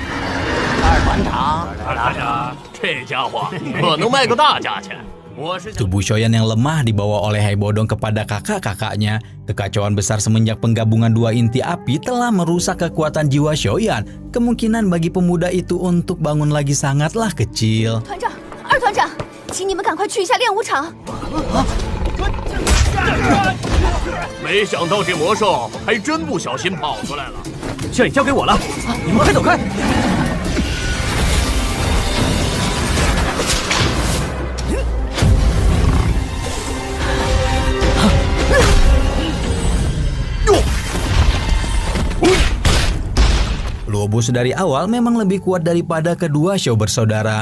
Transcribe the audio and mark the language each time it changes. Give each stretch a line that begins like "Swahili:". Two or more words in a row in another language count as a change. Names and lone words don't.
Indonesian: Tubuh Shoyan yang lemah dibawa oleh Haibodong kepada kakak-kakaknya. Kekacauan besar semenjak penggabungan dua inti api telah merusak kekuatan jiwa Shoyan. Kemungkinan bagi pemuda itu untuk bangun lagi sangatlah kecil.
Chinese: 没想到这魔兽还真不小心跑出来了。这里交给我了，你们快走开！
Indonesian: Luobus dari awal memang lebih kuat daripada kedua Shou bersaudara.